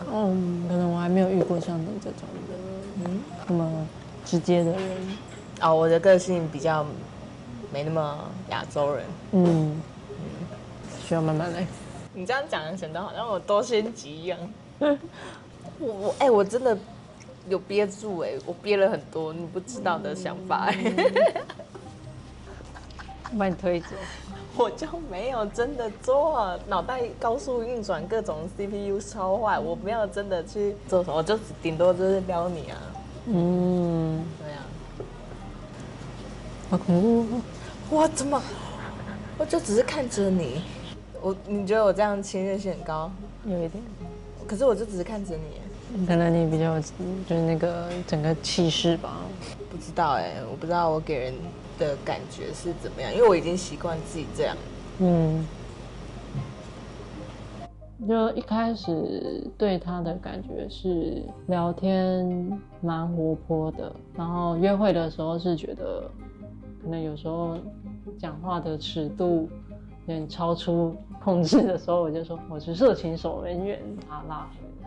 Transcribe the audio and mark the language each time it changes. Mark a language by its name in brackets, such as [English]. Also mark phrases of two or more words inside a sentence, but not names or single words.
[Chinese] 可能我還沒有遇過像你這種的，那麼直接的人。我的個性比較沒那麼亞洲人。需要慢慢來。你這樣講，顯得好像我多心機一樣。我真的有憋住我憋了很多你不知道的想法把你推走，我就沒有真的做，腦袋高速運轉，各種 CPU 超壞，我沒有真的去做什麼，我就頂多就是撩你啊。對啊。好恐怖！我怎麼？我就只是看着你，你覺得我這樣侵略性很高？有一點。可是我就只是看着你。可能你比較就是那個整個氣勢吧。不知道我不知道我給人的感覺是怎麼樣，因為我已經習慣自己這樣。就一開始對他的感覺是聊天蠻活潑的，然後約會的時候是覺得可能有時候講話的尺度有點超出控制的時候，我就說我是色情守門員，把他拉回來。